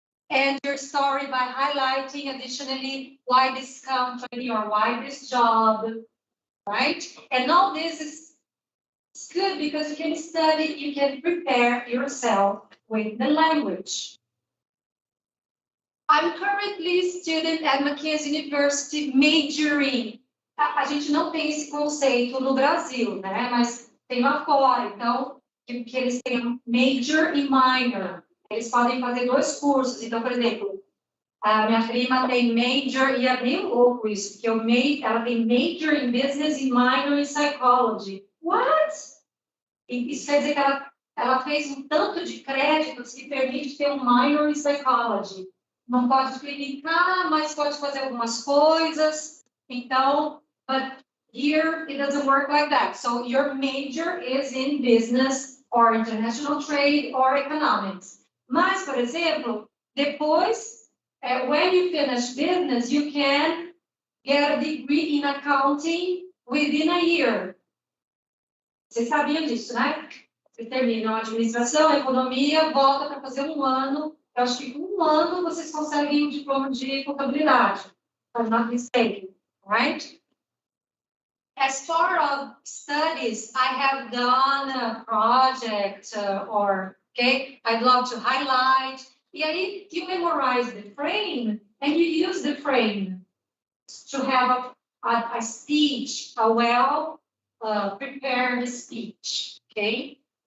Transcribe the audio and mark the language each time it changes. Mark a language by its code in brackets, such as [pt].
[en] And your story by highlighting additionally why this company or why this job, right? And all this is good because you can study, you can prepare yourself with the language. I'm currently a student at Mackenzie University majoring. [pt] A gente não tem esse conceito no Brasil, né? Mas tem lá fora, então, que eles têm major e minor. Eles podem fazer 2 cursos. Então, por exemplo, a minha prima tem major, e é meio louco isso, porque ela tem major em business e minor em psychology. [en] What? [pt] E isso quer dizer que ela fez um tanto de créditos que permite ter um minor em psychology. Não pode clinicar, mas pode fazer algumas coisas. Então, [en] but here it doesn't work like that. So your major is in business or international trade or economics. [pt] Mas, por exemplo, depois, [en] when you finish business, you can get a degree in accounting within a year. [pt] Vocês sabiam disso, né? Vocês terminam a administração, a economia, volta para fazer 1 ano. Eu acho que 1 ano vocês conseguem um diploma de contabilidade. [en] If I'm not mistaken, right? As far of studies, I have done a project okay, I'd love to highlight. [pt] E aí, [en] you memorize the frame and you use the frame to have a speech, a well prepared speech, okay?